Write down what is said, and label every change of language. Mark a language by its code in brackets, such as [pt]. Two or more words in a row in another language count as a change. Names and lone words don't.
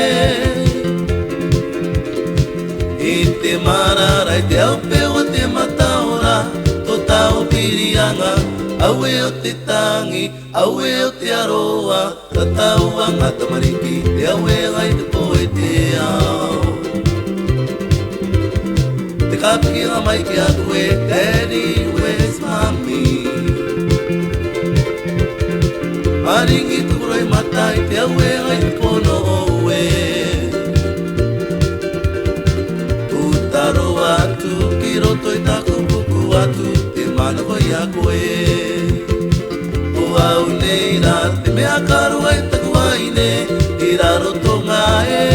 [rar] I te marara I te aupe o te mataora Tō tau pirianga Au e o te tangi, au e o te aroa Ka tauanga tamariki Te au e ngai te poe te au Te kapikinga mai ki a koe [en] Daddy, where's mommy? [rar] Maringi tukuroi matai Te au e ngai te pono oue Utaro atu Ki roto I taku puku atu Te manako I a koe O au nei rā Te mea karua I taku aine I raro tō ngā e